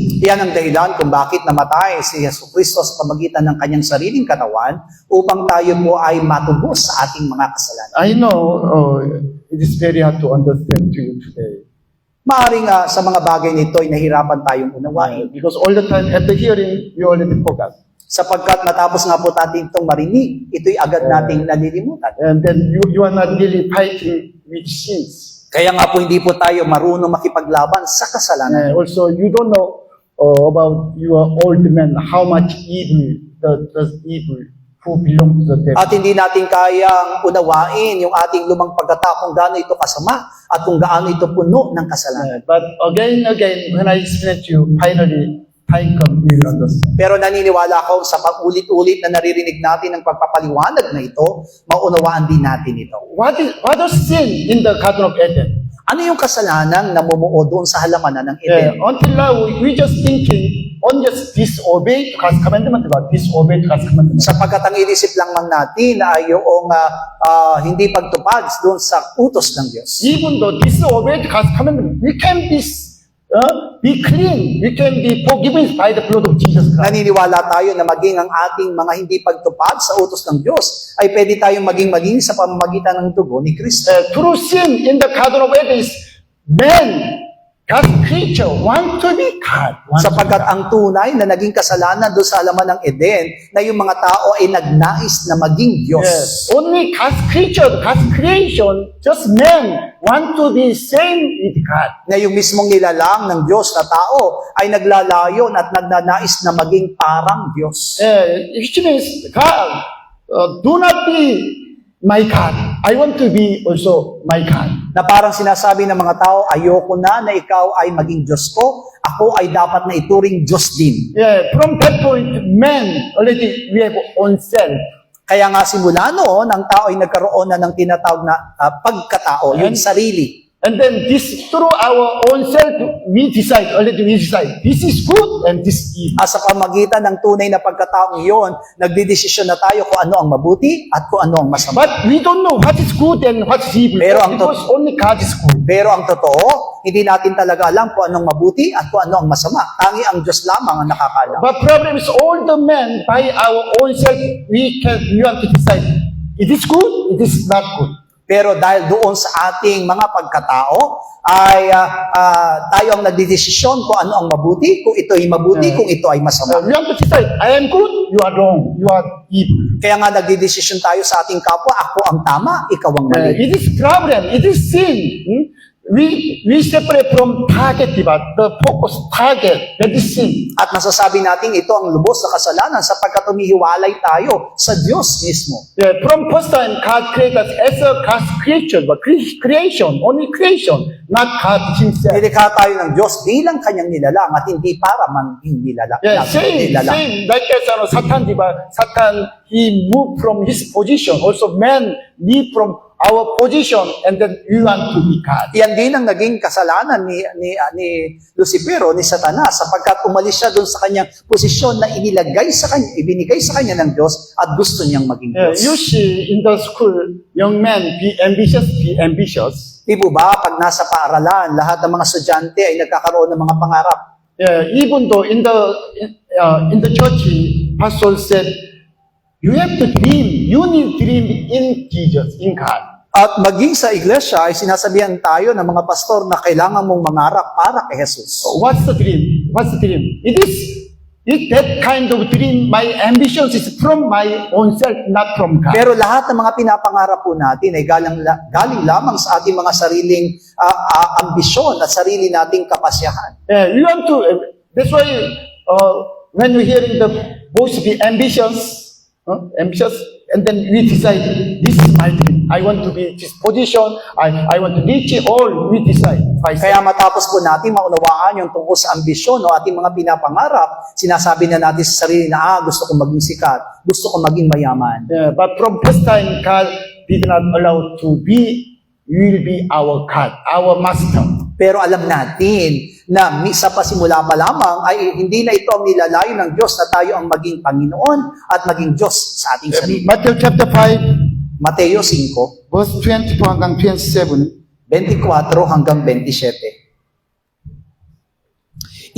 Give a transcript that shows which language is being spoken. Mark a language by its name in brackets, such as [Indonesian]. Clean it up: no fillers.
[Filipino] Yan ang dahilan kung bakit namatay si Yesu Kristo sa pamagitan ng kanyang sariling katawan upang tayo po ay matubos sa ating mga kasalanan. [English] I know it is very hard to understand to you today. [Filipino] Maaring sa mga bagay nito ay nahirapan tayong unawain. [English] Because all the time after hearing, we already forgot. [Filipino] Sapagkat matapos nga po natin itong marinig, ito'y agad nating nalilimutan. [English] And then you are not really fighting with sins. [Filipino] Kaya nga po hindi po tayo marunong makipaglaban sa kasalanan. [English] Also, you don't know about your old man, how much evil, the evil who belong to the devil. [Filipino] At hindi natin kayang unawain yung ating lumang pagkatao kung gaano ito kasama at kung gaano ito puno ng kasalanan. [English] But again, when I explain to you, finally, time comes, you will understand. [Filipino] Pero naniniwala ako sa pag-ulit-ulit na naririnig natin ng pagpapaliwanag na ito, maunawaan din natin ito. [English] What is sin in the Garden of Eden? [Filipino] Ano yung kasalanang namumuo doon sa halamanan ng Eden? [English] Until now, we just thinking on just disobey God's commandment, about disobey God's commandment. [Filipino] Sapagkat ang inisip lang man natin ay yung hindi pagtupad doon sa utos ng Diyos. [English] Even though disobey God's commandment, we can be clean, we can be forgiven by the blood of Jesus Christ. [Filipino] Naniniwala tayo na maging ang ating mga hindi pagtupad sa utos ng Diyos ay pwede tayong maging sa pamamagitan ng dugo ni Kristo. [English] True sin in the Garden of Eden is man, God's creature, want to be God. [Filipino] Sapagkat ang tunay na naging kasalanan doon sa halaman ng Eden na yung mga tao ay nagnais na maging Diyos. [English] Only God's creature, God's creation, just man want to be same with God. [Filipino] Na yung mismong nilalang ng Diyos na tao ay naglalayon at nagnanais na maging parang Diyos. [English] Which means, God, do not be my God. I want to be also my God. [Filipino] Na parang sinasabi ng mga tao, ayoko na ikaw ay maging Diyos ko, ako ay dapat na ituring Diyos din. [English] From that point, man already we have own self. [Filipino] Kaya nga simula noon, ang tao ay nagkaroon na ng tinatawag na pagkatao, yung sarili. [English] And then this, through our own self, we decide, this is good and this is evil. [Filipino] Sa pamagitan ng tunay na pagkataong iyon, nagdidesisyon na tayo kung ano ang mabuti at kung ano ang masama. [English] But we don't know what is good and what is evil. [Filipino] Pero ang [English] because only God is good. [Filipino] Pero ang totoo, hindi natin talaga alam kung anong mabuti at kung ano ang masama. Tangi ang Diyos lamang ang nakakaalam. [English] But problem is all the men, by our own self, we want to decide, it is good, it is not good. [Filipino] Pero dahil doon sa ating mga pagkatao, ay tayo ang nagdidesisyon kung ano ang mabuti, kung ito ay mabuti, kung ito ay masama. [English] We want to decide, I am good, you are wrong, you are evil. [Filipino] Kaya nga nagdidesisyon tayo sa ating kapwa, ako ang tama, ikaw ang mali. [English] It is problem, it is sin. We separate from target, diba? The focus target, that is sin. [Filipino] At masasabi natin ito ang lubos na kasalanan sapagkat humihiwalay tayo sa Diyos mismo. [English] From first time, God created us as a God's creature, but creation, only creation, not God himself. [Filipino] Nilikha tayo ng Diyos bilang kanyang nilalang at hindi para maging nilalang. [English] Same, like as Satan, diba? Satan, he moved from his position. Also, man live from our position, and then we want to be God. [Filipino] Yan din ang naging kasalanan ni Lucifero, ni Satanas, sapagkat umalis siya doon sa kanyang posisyon na ibinigay sa kanya ng Diyos at gusto niyang maging Diyos. [English] You see, in the school, young men, be ambitious, be ambitious. [Filipino] Di po ba, pag nasa paaralan, lahat ng mga estudyante ay nagkakaroon ng mga pangarap. [English] Even though in the church, pastor said, you have to dream. You need dream in Jesus, in God. [Filipino] At maging sa iglesia ay sinasabihan tayo ng mga pastor na kailangan mong mangarap para kay Jesus. [English] What's the dream? What's the dream? It that kind of dream. My ambitions is from my own self, not from God. [Filipino] Pero lahat ng mga pinapangarap po natin ay galing lamang sa ating mga sariling ambisyon at sarili nating kapasyahan. [English] We want to. That's why when we hearing the voice be ambitious, and then we decide this is my dream. I want to be this position. I want to reach it all. We decide. [Filipino] Kaya matapos po natin maunawaan yung tungkol sa ambisyon o ating mga pinapangarap, sinasabi na natin sa sarili na, gusto kong maging sikat, gusto kong maging mayaman. [English] But from first time, God did not allow to be. Will be our God, our master. [Filipino] Pero alam natin na sa pasimula pa lamang ay hindi na ito ang nilalayo ng Diyos na tayo ang maging Panginoon at maging Diyos sa ating sarili. [English] Matthew chapter 5, [Filipino] Mateo 5, verse 24 hanggang 27. 24 hanggang 27.